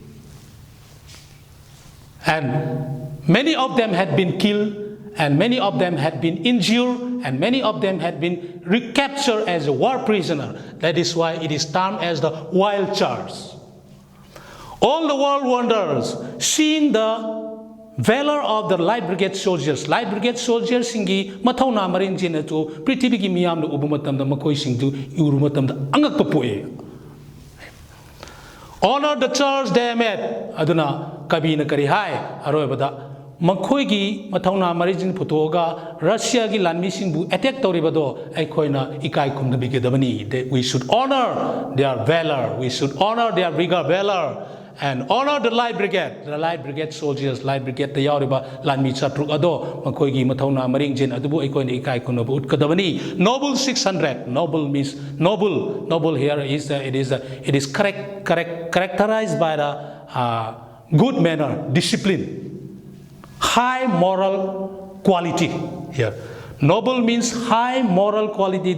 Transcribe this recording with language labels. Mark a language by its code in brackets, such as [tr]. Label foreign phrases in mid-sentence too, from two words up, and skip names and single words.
[en] And many of them had been killed, and many of them had been injured, and many of them had been recaptured as a war prisoner. That is why it is termed as the wild charge. All the world wonders, seeing the valor of the Light Brigade soldiers. Light Brigade soldiers [mni] singi mathauna maring jina to prithibi gi miyam na ubu matam da makoi sing tu uru matam da angak pa poe. [en] Honor the charge they made. [mni] Aduna kabi na kari hai aroi bada makoi gi mathauna maring photoga Russia gi lanmi sing bu attack tori bado ai khoi na ikai kum na bige dabani. [en] We should honor their valor. We should honor their vigor valor. [mni] And honor the Light Brigade soldiers, Light Brigade the yauriba lanmi chatruk ado makoigi mathauna maring jin adubu ikoini ikai kunabu utkadabani. [en] Noble 600. Noble means noble. Noble here is it is characterized by the good manner, discipline, high moral quality. Here, noble means high moral quality.